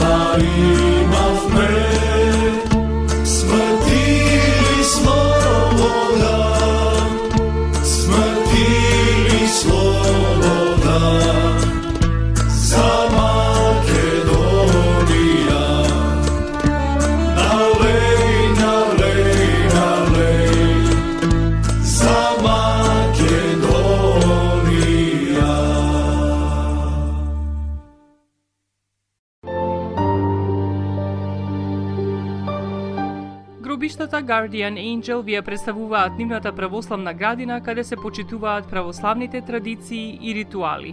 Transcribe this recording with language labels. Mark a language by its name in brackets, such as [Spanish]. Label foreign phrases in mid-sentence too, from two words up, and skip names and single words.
[Macedonian] имавме, смрти или слобода, смрти или слобода, за Македонија. Налеј, налеј, налеј, за Македонија. Гробиштата Guardian Angel ви ја представуваат нивната православна градина каде се почитуваат православните традиции и ритуали.